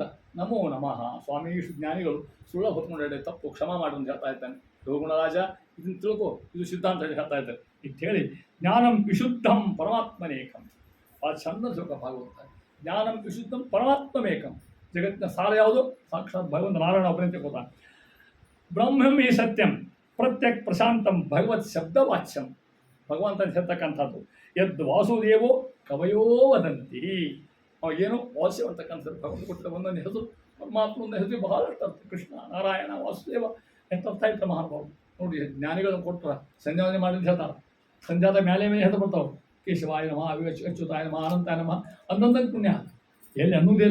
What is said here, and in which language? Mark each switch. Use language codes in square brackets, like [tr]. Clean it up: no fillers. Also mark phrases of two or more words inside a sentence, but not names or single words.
[sa] ನಮೋ ನಮಃ [kn] ಸ್ವಾಮೀಶು ಜ್ಞಾನಿಗಳು ಸುಳ್ಳ ಹೊತ್ಕೊಂಡು ತಪ್ಪು ಕ್ಷಮ ಮಾಡಿ ಅಂತ ಹೇಳ್ತಾ ಇದ್ದಾನೆ. ರಘುಗುಣ ರಾಜ ಇದನ್ನು ತಿಳ್ಕೊ, ಇದು ಸಿದ್ಧಾಂತ ಹೇಳಿ ಹೇಳ್ತಾ ಇದ್ದಾರೆ ಅಂತ ಹೇಳಿ. [sa] ಜ್ಞಾನಂ ವಿಶುದ್ಧಂ ಪರಮಾತ್ಮನೇಕಂ. [kn] ಆ ಚಂದ ತಿಳ್ಕೊ ಭಾಗವತ. [sa] ಜ್ಞಾನಂ ವಿಶುದ್ಧಂ ಪರಮಾತ್ಮನೇಕಂ. [kn] ಜಗತ್ತಿನ ಸಾರ ಯಾವುದು? ಸಾಕ್ಷಾತ್ ಭಗವಂತ ನಾರಾಯಣ ಒಬ್ಬನೇ ತಿಳ್ಕೊತಾನೆ. [sa] ಬ್ರಹ್ಮಂ ಹಿ ಸತ್ಯಂ ಪ್ರತ್ಯಕ್ ಪ್ರಶಾಂತಂ ಭಗವತ್ ಶಬ್ದವಾಚ್ಯಂ. [kn] ಭಗವಂತ ಹೇಳ್ತಕ್ಕಂಥದ್ದು [sa] ಯದ್ ವಾಸುದೇವೋ ಕವಯೋ ವದಂತಿ. [kn] ಏನು ವಾಸ್ಯ ಅಂತಕ್ಕಂಥದ್ದು ಭಗವಂತ ಕೊಟ್ಟಿದ್ದ ಒಂದೊಂದು ಹೆಸರು, ಪರಮಾತ್ಮ ಒಂದು ಹೆಸರು ಬಹಳಷ್ಟು ಅರ್ಥ. ಕೃಷ್ಣ, ನಾರಾಯಣ, ವಾಸುದೇವ ಎಂತ ಅರ್ಥ ಇರ್ತಾರೆ ಮಹಾನುಭಾವರು. ನೋಡಿ ಜ್ಞಾನಿಗಳನ್ನು ಕೊಟ್ಟರೆ ಸಂಧ್ಯಾವನೆ ಮಾಡಿದ ಹೇಳ್ತಾರೆ. ಸಂಧ್ಯಾದ ಮೇಲೆ ಮೇಲೆ ಹೆಸರು ಬರ್ತಾವೆ. [sa] ಕೇಶವಾಯ ನಮಃ, ಅಚ್ಯುತಾಯ ನಮಃ, ಅನಂತಾಯ ನಮಃ, [kn] ಅನ್ನೊಂದಂಗೆ ಪುಣ್ಯ ಎಲ್ಲಿ ಅನ್ನೋದಿಲ್ಲ.